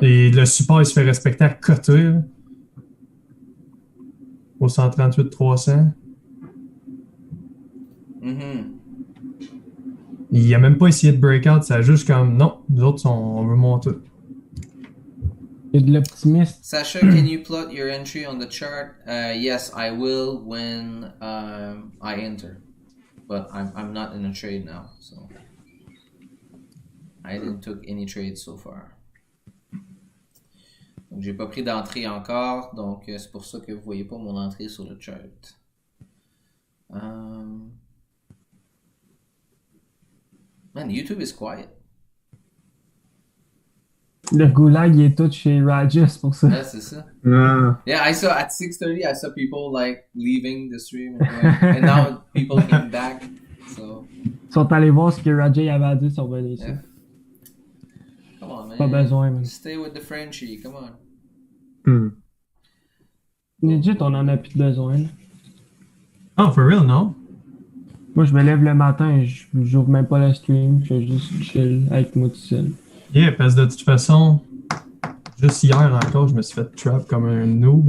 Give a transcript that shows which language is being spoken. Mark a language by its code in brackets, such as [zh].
[fr] Et le support, il se fait respecter à côté. Là. Au 138-300. Il a même pas essayé de breakout, ça a juste comme non, nous autres on veut monter. Il y a de l'optimisme. [en] Sasha, can you plot your entry on the chart? Yes, I will when I enter. But I'm not in a trade now, so I didn't took any trades so far. [fr] Donc j'ai pas pris d'entrée encore, donc c'est pour ça que vous voyez pas mon entrée sur le chart. [en] Man, YouTube is quiet. [fr] Le goulag, il est tout chez Rajas pour ça. Yeah, c'est ça. [en] Yeah, I saw at 6:30, I saw people like leaving the stream and, going, and now people came back. So. [fr] Ils sont allés voir ce que Rajay avait à dire sur venir ici. [en] Yeah. Come on, man. [fr] Pas besoin, man. [en] Stay with the Frenchie, come on. [fr] Legit, on en a plus de besoin. Là. [en] Oh, for real, non? [fr] Moi, je me lève le matin et j'ouvre même pas la stream. Je fais juste chill avec moi tout seul. Yeah, parce que de toute façon, juste hier encore, je me suis fait trap comme un noob.